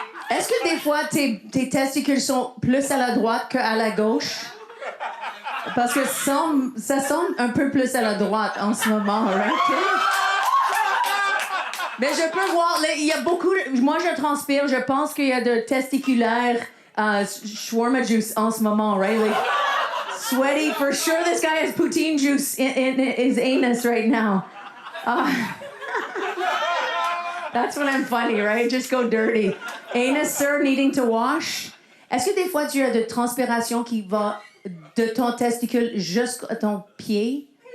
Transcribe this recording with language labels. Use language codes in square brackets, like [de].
[fr] Est-ce que des fois, tes testicules sont plus à la droite qu'à la gauche? Parce que ça semble un peu plus à la droite en ce moment, right? Mais je peux voir, il y a beaucoup... Moi, je transpire, je pense qu'il y a de testiculaire [en] shawarma juice [fr] en ce moment, right? [en] Like, sweaty, for sure this guy has poutine juice in his anus right now. That's when I'm funny, right? Just go dirty. Anus, sir, needing to wash. [fr] Est-ce que des fois tu as de transpiration qui va de ton testicule jusqu'à ton pied?